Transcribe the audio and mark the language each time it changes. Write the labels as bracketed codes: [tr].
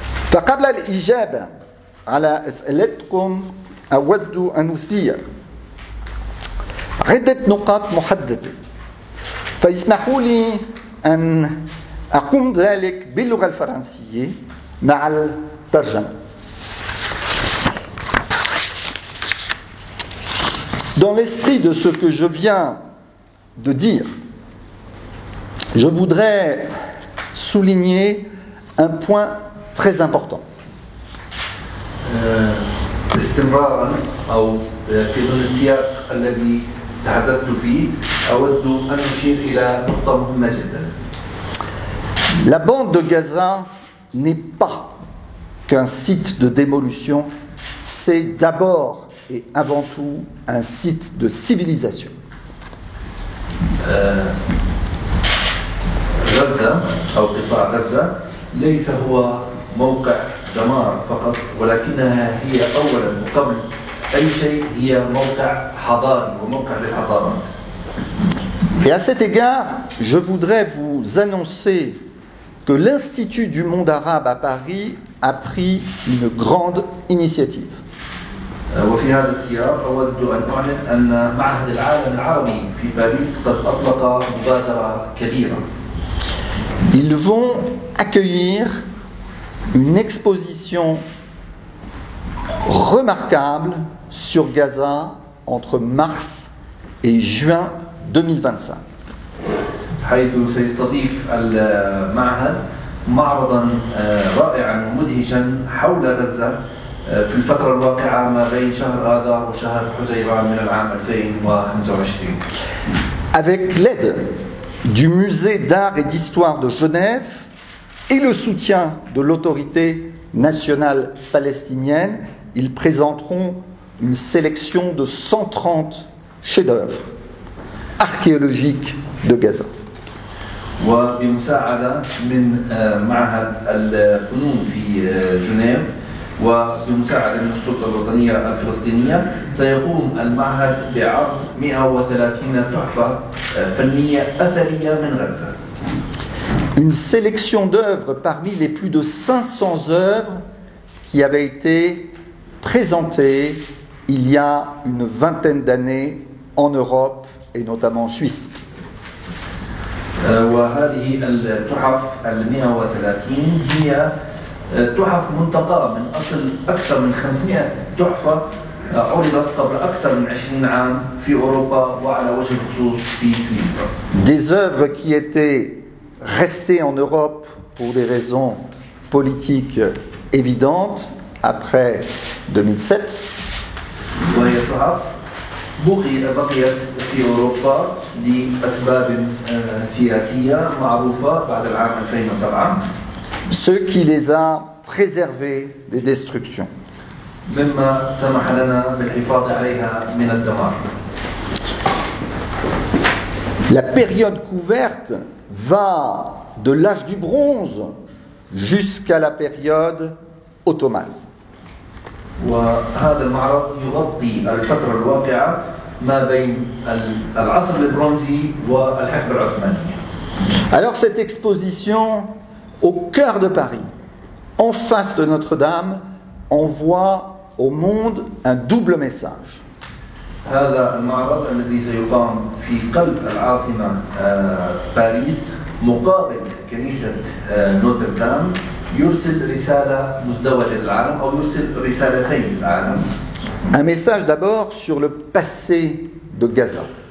[ar] فقبل الإجابة على أسئلتكم أود أن أثير عدة نقاط محددة، فاسمحوا لي أن أقوم ذلك باللغة الفرنسية مع الترجمة. [fr] Dans l'esprit de ce que je viens de dire, je voudrais souligner un point très important. [ar] استمرارا أو في ضمن السياق الذي تحدثت فيه أود أن أشير إلى نقطة مهمة جدا. [fr] La bande de Gaza n'est pas qu'un site de démolution, c'est d'abord et avant tout un site de civilisation. [ar] غزة أو قطاع غزة ليس هو موقع دمار فقط ولكنها هي أولا وقبل أي شيء هي موقع حضاري وموقع للحضارات. [fr] Et à cet égard, je voudrais vous annoncer que l'Institut du monde arabe à Paris a pris une grande initiative. [ar] وفي هذا السياق أود أن أعلن أن معهد العالم العربي في باريس قد أطلق مبادرة كبيرة. [fr] Ils vont accueillir une exposition remarquable sur Gaza entre mars et juin 2025. [ar] حيث سيستضيف المعهد معرضا رائعا ومدهشا حول غزة في الفترة الواقعة ما بين شهر آذار وشهر حزيران من العام 2025. [fr] Avec l'aide du Musée d'art et d'histoire de Genève et le soutien de l'autorité nationale palestinienne, ils présenteront une sélection de 130 chefs-d'œuvre archéologiques de Gaza. [ar] وبمساعدة من معهد الفنون في جنيف وبمساعدة من السلطة الوطنية الفلسطينية سيقوم المعهد بعرض 130 تحفة فنية أثرية من غزة. [fr] Une sélection d'œuvres parmi les plus de 500 œuvres qui avaient été présentées il y a une vingtaine d'années en Europe et notamment en Suisse. [ar] وهذه التحف 130 هي تحف منتقاة من أصل أكثر من 500 تحفة عرضت قبل أكثر من 20 عام في أوروبا وعلى وجه الخصوص في سويسرا. [fr] Des œuvres qui étaient restées en Europe pour des raisons politiques évidentes après 2007. [ar] وهي تحف بقيت في أوروبا لأسباب سياسية معروفة بعد العام 2007. [fr] Ce qui les a préservés des destructions. [ar] مما سمح لنا بالحفاظ عليها من الدمار. [fr] La période couverte va de l'âge du bronze jusqu'à la période ottomane. [ar] وهذا المعرض يغطي الفترة الواقعة ما بين العصر البرونزي والحقبة العثمانية. [fr] Alors cette exposition au cœur de Paris, en face de Notre-Dame, envoie au monde un double message. [ar] هذا المعرض الذي سيقام في قلب العاصمة باريس مقابل كنيسة نوتردام يرسل رسالة مزدوجة للعالم أو يرسل رسالتين للعالم. [fr] Un message d'abord sur le passé de Gaza,